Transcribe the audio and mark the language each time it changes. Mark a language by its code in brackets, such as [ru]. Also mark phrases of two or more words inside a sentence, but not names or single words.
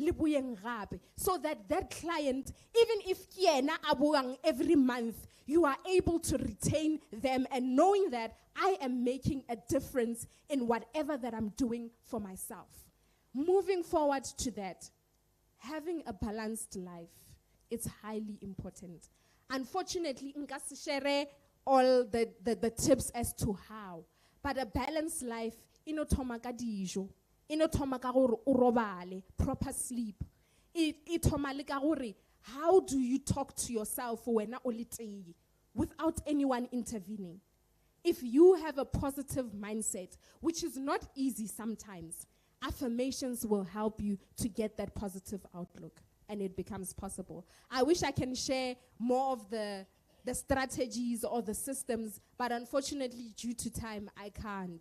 [en] So that client, even if every month, you are able to retain them and knowing that I am making a difference in whatever that I'm doing for myself. Moving forward to that, having a balanced life, it's highly important. Unfortunately, [nso] nka se [en] share all the tips as to how. But a balanced life, [nso] ino thoma ka dijo, ino thoma ka gore o robale, [en] proper sleep. [nso] I thoma le ka gore, [en] how do you talk to yourself [nso] wena o le tee, [en] without anyone intervening? If you have a positive mindset, which is not easy sometimes, affirmations will help you to get that positive outlook, and it becomes possible. I wish I can share more of the strategies or the systems, but unfortunately, due to time, I can't.